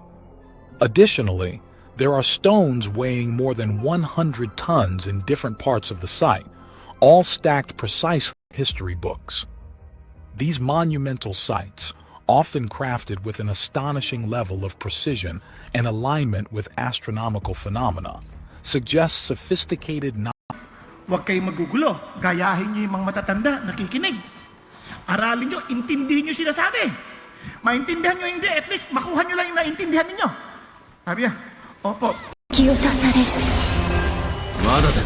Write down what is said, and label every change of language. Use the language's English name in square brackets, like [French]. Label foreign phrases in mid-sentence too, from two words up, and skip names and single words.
[English] Additionally, there are stones weighing more than 100 tons in different parts of the site, all stacked precisely in history books. These monumental sites, often crafted with an astonishing level of precision and alignment with astronomical phenomena, suggest sophisticated knowledge. [Filipino] Huwag kayong magugulo. Gayahin niyo yung mga matatanda, nakikinig. Aralin niyo, intindihin niyo sinasabi. Maintindihan niyo hindi, at least makuha niyo lang yung naintindihan ninyo. Sabi niya, opo. [Japanese] 撃落とされる。まだだ。